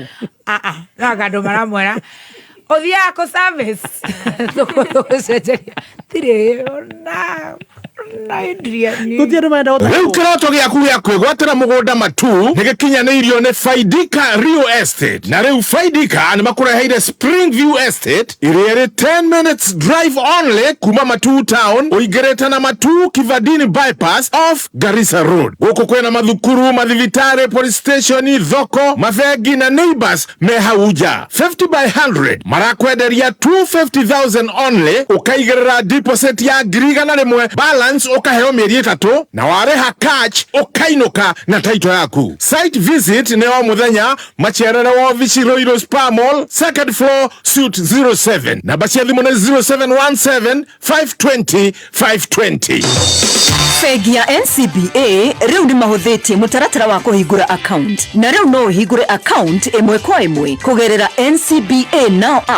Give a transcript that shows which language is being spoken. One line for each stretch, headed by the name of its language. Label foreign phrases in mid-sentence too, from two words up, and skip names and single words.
Kikuyu: no andũ maramwĩra ũthiaga kũ service tũgũcenjeria tirĩ na Rĩu kĩroto gĩaku gĩa kwĩgwatĩra mũgũnda matu nĩgĩkinyanĩirio nĩ Faidika Real Estate. Na rĩu Faidika nĩmakũreheire Springview Estate ĩrĩa ĩrĩ
English: 10 minutes drive only
Kikuyu: kuma Matu town ũingĩrĩte na Matu Kivadini
English: bypass off Garissa Road.
Kikuyu: Gũkũ kwĩna mathukuru, mathibitarĩ,
English: police station,
Kikuyu: thoko, mabengi na neighbors me hau nja. 50 by 100 marakwenderia 250,000 only, ũkaigĩrĩra deposit ya 100,000
English: balance advance
Kikuyu: ukaheo mieri 3 na wareha catch ukainuka na title yaku.
English: Site visit
Kikuyu: ni o muthenya machiarere wa ofici Royal Spa Mall,
English: second floor, suite 07.
Kikuyu: Na basi thimu ni 0717 520 520. Bengi ya NCBA riu ni mahuthitie mutaratara wa kuhingura account na riu no uhingure account imwe kwa imwe kugerera NCBA Now app.